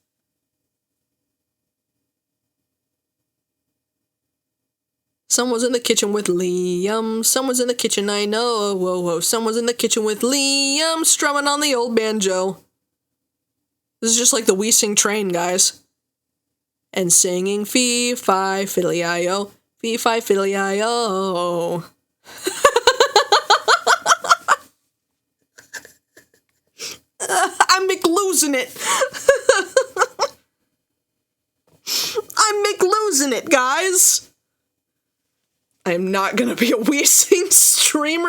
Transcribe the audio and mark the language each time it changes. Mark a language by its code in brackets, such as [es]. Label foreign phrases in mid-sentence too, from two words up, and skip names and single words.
[en] Someone's in the kitchen with Liam. Someone's in the kitchen, I know. Whoa, whoa. Someone's in the kitchen with Liam, strumming on the old banjo. This is just like the We Sing Train, guys. And singing fee-fi fiddly-i-o, fee-fi fiddly-i-o. I'm McLosing it. I'm McLosing it, guys. I'm not gonna be a We Sing streamer.